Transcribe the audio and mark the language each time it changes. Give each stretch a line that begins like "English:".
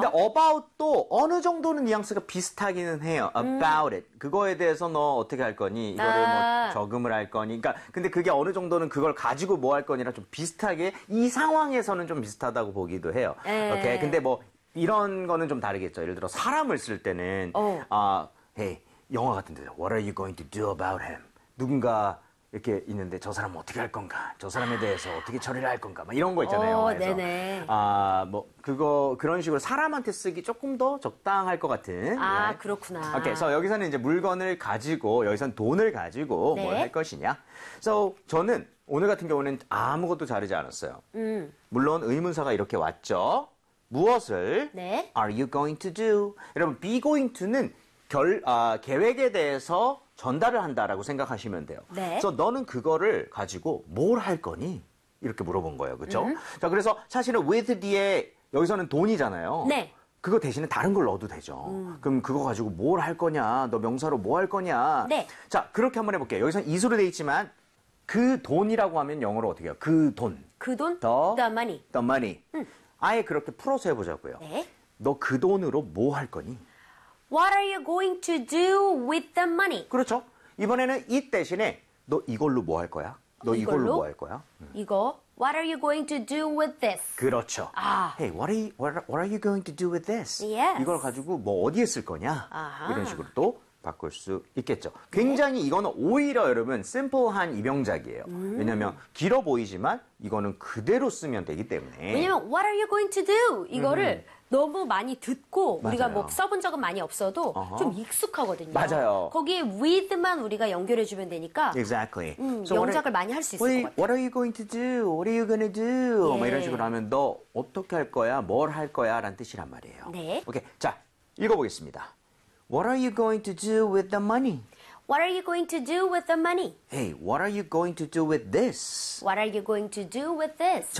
Korean: 근데 about도 어느 정도는 뉘앙스가 비슷하기는 해요.
English: About it.
Korean: 그거에 대해서 너 어떻게 할 거니? 이거를 아. 뭐 적응을 할 거니? 그러니까 근데 그게 어느 정도는 그걸 가지고 뭐 할 거니랑 좀 비슷하게 이 상황에서는 좀 비슷하다고 보기도 해요. 에. 오케이. 근데 뭐 이런 거는 좀 다르겠죠. 예를 들어 사람을 쓸 때는 아, hey. 영화 같은데,
English: What are you going to do about him?
Korean: 누군가 이렇게 있는데 저 사람 어떻게 할 건가? 저 사람에 대해서 어떻게 처리를 할 건가? 막 이런 거 있잖아요. 오, 영화에서. 네네. 아, 뭐 그거 그런 식으로 사람한테 쓰기 조금 더 적당할 것 같은. 아, 네. 그렇구나. 오케이, okay, so 여기서는 이제 물건을 가지고 여기선 돈을 가지고 네. 뭘 할 것이냐. So 저는 오늘 같은 경우는 아무것도 자르지 않았어요. 물론 의문사가 이렇게 왔죠. 무엇을? 네.
English: Are you going to do?
Korean: 여러분, be going to는 계획에 대해서 전달을 한다라고 생각하시면 돼요. 네. 그래서 너는 그거를 가지고 뭘 할 거니? 이렇게 물어본 거예요. 그렇죠? 자, 그래서 사실은 with 뒤에 여기서는 돈이잖아요. 네. 그거 대신에 다른 걸 넣어도 되죠. 그럼 그거 가지고 뭘 할 거냐? 너 명사로 뭐 할 거냐? 네. 자, 그렇게 한번 해볼게요. 여기서는 is로 돼 있지만 그 돈이라고 하면 영어로 어떻게 해요? 그 돈. 그 돈?
English: The money. The money.
Korean: 아예 그렇게 풀어서 해보자고요. 네. 너 그 돈으로 뭐 할 거니?
English: What are you going to do with the money?
Korean: 그렇죠. 이번에는 it 대신에 너 이걸로 뭐 할 거야? 너 이걸로 뭐 할 거야? 이거.
English: What are you going to do with this?
Korean: 그렇죠. 아.
English: Hey, what are you going to do with this? Yes.
Korean: 이걸 가지고 뭐 어디에 쓸 거냐? 아하. 이런 식으로 또 바꿀 수 있겠죠. 굉장히 네. 이거는 오히려 여러분 심플한 입용작이에요. 왜냐하면 길어 보이지만 이거는 그대로 쓰면 되기 때문에. 왜냐하면
English: What are you going to do?
Korean: 이거를 너무 많이 듣고 맞아요. 우리가 뭐 써본 적은 많이 없어도 좀 익숙하거든요. 맞아요. 거기에 with만 우리가 연결해 주면 되니까
English: exactly.
Korean: so 영작을 많이 할 수 있을 것 같아요.
English: What are you going to do? What are you going to do?
Korean: 예. 이런 식으로 하면 너 어떻게 할 거야? 뭘 할 거야? 라는 뜻이란 말이에요. 네. 오케이. 자, 읽어보겠습니다.
English: What are you going to do with the money? What are you going to do with the money? Hey, what are you going to do with this? What are you going to do with this?